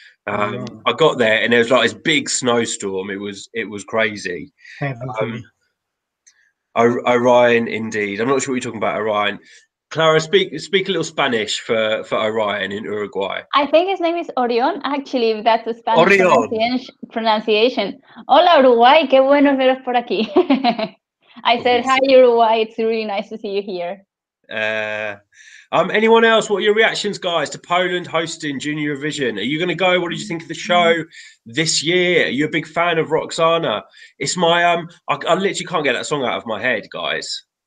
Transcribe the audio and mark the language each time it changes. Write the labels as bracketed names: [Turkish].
[English] I got there and there was like this big snowstorm. It was crazy. Heaven for me. Orion, indeed. I'm not sure what you're talking about, Orion. Clara, speak a little Spanish for Orion in Uruguay. I think his name is Orion, actually, if that's a Spanish Orion. pronunciation. [Spanish] Hola, Uruguay, qué bueno veros por aquí. [English] I said, hi, Uruguay, it's really nice to see you here. Anyone else? What are your reactions, guys, to Poland hosting Junior Eurovision? Are you going to go? What did you think of the show this year? Are you a big fan of Roxana? It's my I literally can't get that song out of my head, guys.